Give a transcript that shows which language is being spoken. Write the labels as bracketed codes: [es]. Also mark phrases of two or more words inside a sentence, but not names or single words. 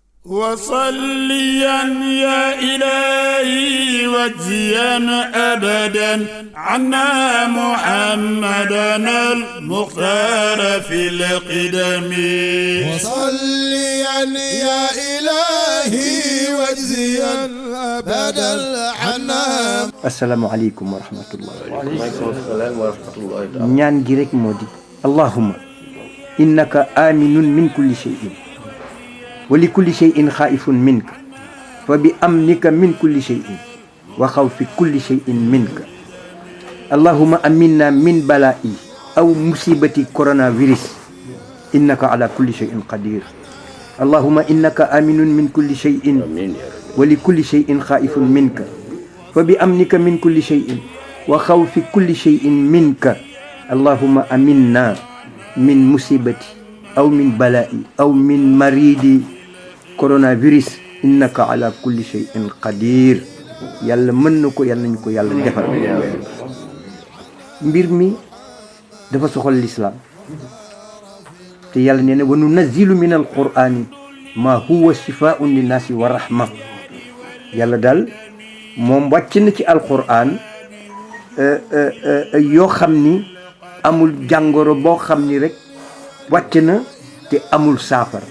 [ar] وصليا يا إلهي واجزيا أبدا عنا محمدا المختار في القدم وصليا يا إلهي واجزيا أبدا عنا. السلام عليكم ورحمة الله. وعليكم السلام ورحمة الله تعالى. [wo] ñaan gi rek moo di [ar] اللهم إنك آمن من كل شيء ولكل شيء خائف منك فب أمنك من كل شيء وخوف كل شيء منك اللهم آمنا من بلاء أو مصيبة coronavirus إنك على كل شيء قدير اللهم إنك آمن من كل شيء ولكل شيء خائف منك فبأمنك من كل شيء وخوف كل شيء منك اللهم آمنا من مصيبة أو من بلاء أو من مرض coronavirus إنك على كل شيء قدير. [wo] yàlla mën na ko yàlla nañu ko yàlla defal. mbir mi dafa soxal lislaam te yàlla nee na [ar] وننزل من القرآن ما هو شفاء للناس ورحمة. [wo] yàlla daal moom wàcc na ci alqur'an yoo xam ni amul jàngoro boo xam ni rek wàcc na te amul saafara.